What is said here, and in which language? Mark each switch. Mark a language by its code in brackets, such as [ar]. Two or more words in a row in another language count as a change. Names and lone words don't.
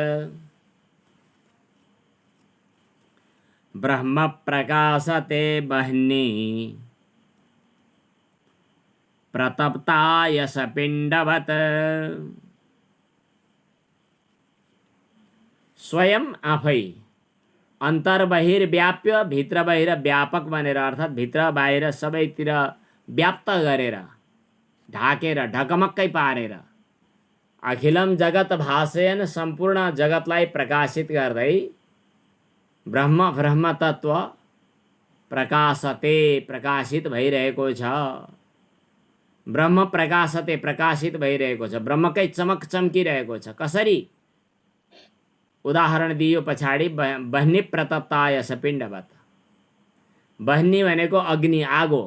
[sa] ब्रह्म प्रकाशते बहनी प्रतप्तायस पिण्डवत्। [ne] स्वयं आफै अन्तर्बहिर्व्याप्य भित्र बाहिर व्यापक बनेर, अर्थात् भित्र बाहिर सबैतिर व्याप्त गरेर, ढाकेर, ढकमक्कै पारेर, [sa] अखिलम जगत भासयन [ne] सम्पूर्ण जगतलाई प्रकाशित गर्दै ब्रह्म ब्रह्म तत्व प्रकाशते प्रकाशित भइरहेको छ। [sa] ब्रह्म प्रकाशते [ne] प्रकाशित भइरहेको छ। ब्रह्मकै चमक चम्किरहेको छ। कसरी? उदाहरण दियो पछाडि। [sa] बहनी प्रतप्तायस पिण्डवत्। [ne] बहनी भनेको अग्नि, आगो।